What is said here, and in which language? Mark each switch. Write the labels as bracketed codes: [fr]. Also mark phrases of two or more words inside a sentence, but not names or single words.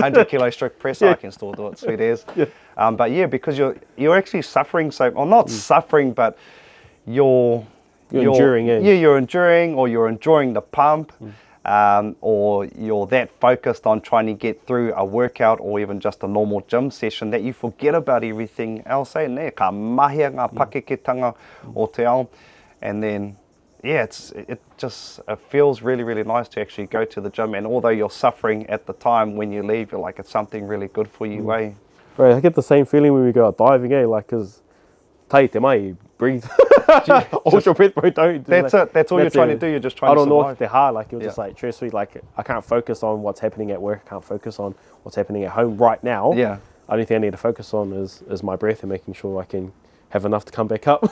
[en] 100 kilo stroke press, I can still do it, sweet as. But because you're actually suffering, not suffering, but you're enduring. You're enduring, or you're enjoying the pump. or you're that focused on trying to get through a workout or even just a normal gym session that you forget about everything else. [mi] Ka mahia ngā pakeketanga o te ao. [en] And then, yeah, it feels really, really nice to actually go to the gym. And although you're suffering at the time, when you leave, you're like, it's something really good for you, eh? Right, I get the same feeling when we go out diving, like, because [mi] tai te mai, [en] breathe. Hold your breath, bro, don't. That's it. That's all you're trying to do. You're just trying to survive. I don't know hard, like, you're just like, stress me, like, I can't focus on what's happening at work, I can't focus on what's happening at home right now. Yeah. Only thing I need to focus on is my breath and making sure I can have enough to come back up.